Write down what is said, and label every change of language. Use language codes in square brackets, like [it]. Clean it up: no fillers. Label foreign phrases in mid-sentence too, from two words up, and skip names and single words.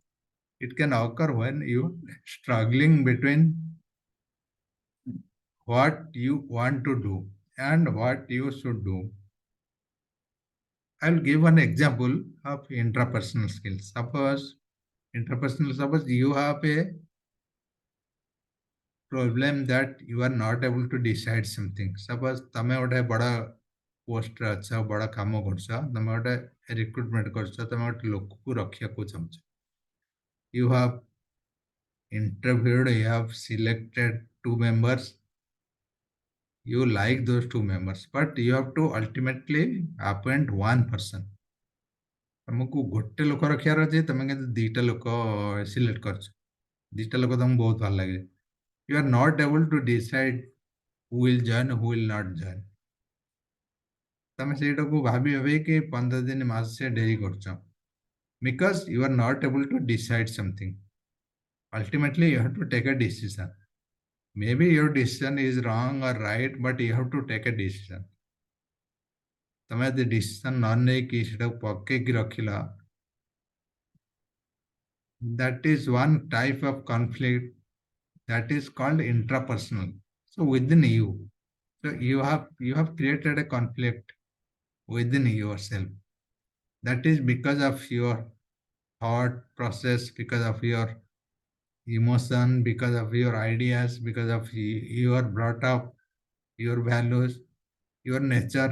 [en] It can occur when you struggling between what you want to do and what you should do. I'll give an example of intrapersonal skills. Suppose you have a problem that you are not able to decide something. [or] Suppose ତମେ ଗୋଟେ ବଡ଼ ପୋଷ୍ଟରେ ଅଛ, ବଡ଼ କାମ କରୁଛ, ତମେ ଗୋଟେ ରିକ୍ରୁଟମେଣ୍ଟ କରୁଛ, ତମେ ଗୋଟେ ଲୋକକୁ ରଖିବାକୁ ଚାହୁଁଛ. [en] You have interviewed, you have selected two members, you like those two members, but you have to ultimately appoint one person. [or] ତମକୁ ଗୋଟେ ଲୋକ ରଖିବାର ଅଛି, ତମେ କିନ୍ତୁ ଦିଟା ଲୋକ ସିଲେକ୍ଟ କରିଛ. ଦିଟା ଲୋକ ତମକୁ ବହୁତ ଭଲ ଲାଗେ. [en] You are not able to decide who will join, who will not join. [or] ତମେ ସେଇଟାକୁ ଭାବି ଭାବିକି 15 ଦିନ ମାସେ ଡେରି କରୁଛ. [en] Because you are not able to decide something. Ultimately, you have to take a decision. Maybe your decision is wrong or right, but you have to take a decision. [or] ତମେ ଯଦି decision ନ ନେଇକି ସେଟାକୁ ପକେଇକି ରଖିଲ, [en] that is one type of conflict that is called intrapersonal. So within you, so you have created a conflict within yourself. That is because of your thought process, because of your emotion, because of your ideas, because of your brought up, your values, your nature.